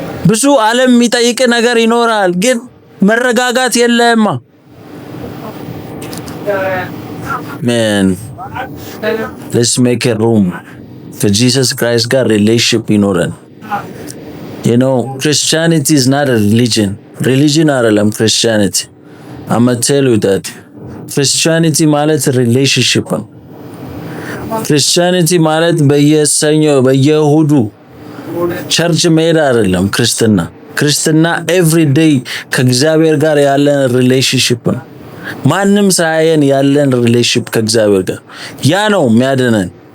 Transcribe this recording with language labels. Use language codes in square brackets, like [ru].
[am] ብዙ ዓለም የሚጠይቅ ነገር ይኖራል፣ ግን መረጋጋት የለማ። [en] Man, let's make a room for Jesus Christ [am] ጋር ሪሌሽንሺፕ ይኖረን። [en] You know, Christianity is not a religion. [am] Religion አይደለም Christianity. [en] I'm gonna tell you that. [am] Christianity ማለት ሪሌሽንሺፕ ነው። Christianity ማለት በየሰኞ በየእሁዱ ቸርች መሄድ አይደለም ክርስትና። ክርስትና [en] ኤቭሪ ዴይ [am] ከእግዚአብሔር ጋር ያለን ሪሌሽንሺፕ ነው። ማንም ሳያየን ያለን ሪሌሽንሺፕ ከእግዚአብሔር ጋር ያ ነው የሚያድነን።